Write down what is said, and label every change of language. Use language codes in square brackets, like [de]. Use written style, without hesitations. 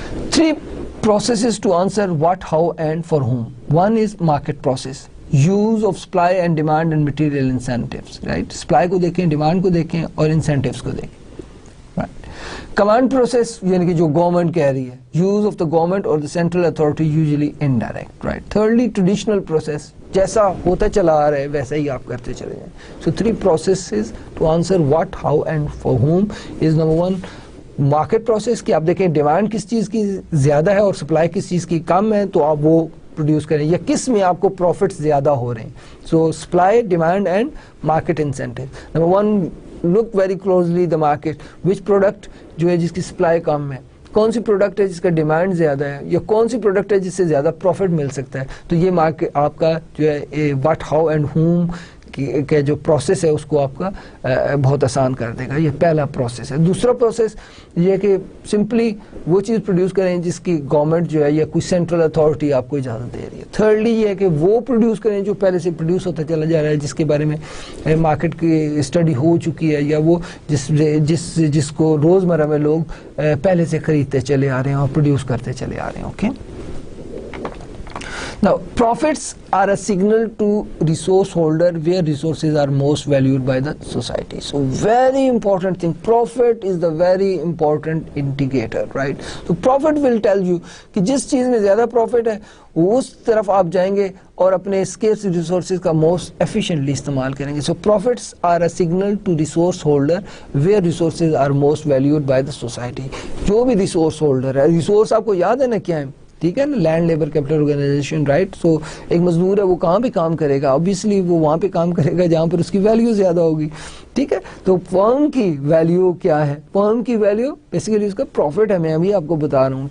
[en] 3 processes to answer what, how and for whom. One is market process, use of supply and demand and material incentives. Right. [ur] Supply کو دیکھیں, demand کو دیکھیں اور incentives کو دیکھیں. [en] Right. Command process [ur] یعنی کہ جو گورنمنٹ کہہ رہی ہے, [en] use of the government or the central authority, usually indirect. Right. Thirdly, traditional process, [ur] جیسا ہوتا چلا آ رہا ہے ویسا ہی آپ کرتے چلے جائیں. [en] So 3 processes to answer what, how and for whom is number 1. [ur] Market process کی آپ دیکھیں ڈیمانڈ کس چیز کی زیادہ ہے اور سپلائی کس چیز کی کم ہے, تو آپ وہ پروڈیوس کریں, یا کس میں آپ کو پروفٹس زیادہ ہو رہے ہیں. [en] So supply, demand and market incentive. Number 1, look very closely the market, which product [ur] جو ہے جس کی سپلائی کم ہے, کون سی پروڈکٹ ہے جس کا ڈیمانڈ زیادہ ہے, یا کون سی پروڈکٹ ہے جس سے زیادہ پروفٹ مل سکتا ہے. تو یہ مارکیٹ آپ کا جو ہے [en] what, how and whom [ur] کہ جو پروسیس ہے اس کو آپ کا بہت آسان کر دے گا. یہ پہلا پروسیس ہے. دوسرا پروسیس یہ کہ سمپلی وہ چیز پروڈیوس کریں جس کی گورنمنٹ جو ہے یا کوئی سینٹرل اتھارٹی آپ کو اجازت دے رہی ہے. تھرڈلی یہ ہے کہ وہ پروڈیوس کریں جو پہلے سے پروڈیوس ہوتا چلا جا رہا ہے, جس کے بارے میں مارکیٹ کی اسٹڈی ہو چکی ہے, یا وہ جس کو روزمرہ میں لوگ پہلے سے خریدتے چلے آ رہے ہیں اور پروڈیوس کرتے چلے آ رہے ہیں. Okay. [en] Now, profits are a signal to resource holder where resources are most valued by the society. So, very important thing. Profit is the very important indicator, right? So, profit will tell you [ur] کہ جس چیز میں زیادہ profit ہے اس طرف آپ جائیں گے اور اپنے scarce resources کا [en] most efficiently [ur] استعمال کریں گے. [en] So, profits are a signal to resource holder where resources are most valued by the society. [ur] جو بھی resource holder ہے, resource آپ کو یاد ہے نا کیا ہے, ٹھیک ہے نا, land labour capital organization. Right. سو ایک مزدور ہے وہ کہاں پہ کام کرے گا؟ obviously وہ وہاں پہ کام کرے گا جہاں پر اس کی ویلیو زیادہ ہوگی. ٹھیک ہے. تو فرم کی ویلیو کیا ہے؟ فرم کی ویلیو بیسیکلی اس کا پروفٹ ہے, میں ابھی آپ کو بتا رہا ہوں.